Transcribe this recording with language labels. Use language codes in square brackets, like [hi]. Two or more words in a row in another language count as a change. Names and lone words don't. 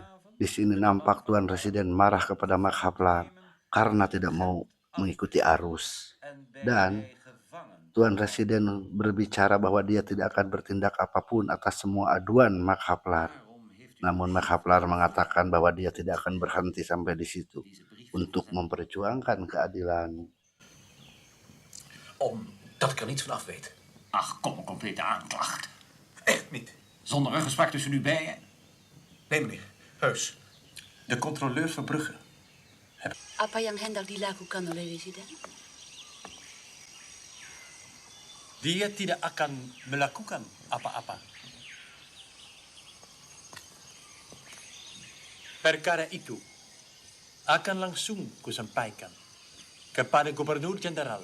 [id] Di sini nampak Tuan Residen marah kepada Mak Haplar karena tidak mau mengikuti arus. Dan Tuan Residen berbicara bahwa dia tidak akan bertindak apapun atas semua aduan Mak Haplar. Namun Mak Haplar mengatakan bahwa dia tidak akan berhenti sampai di situ untuk memperjuangkan keadilan. [nl] Omdat ik er niets van af weet. Ach, kom, een complete aanklacht. Echt niet. Zonder een gesprek tussen u beiden? Nee, meneer. Heus. De controleurs van Brugge. [id] Apa yang hendak dilakukan oleh Residen? Dia tidak akan melakukan apa-apa. Perkara itu akan langsung kusampaikan kepada Gubernur Jenderal.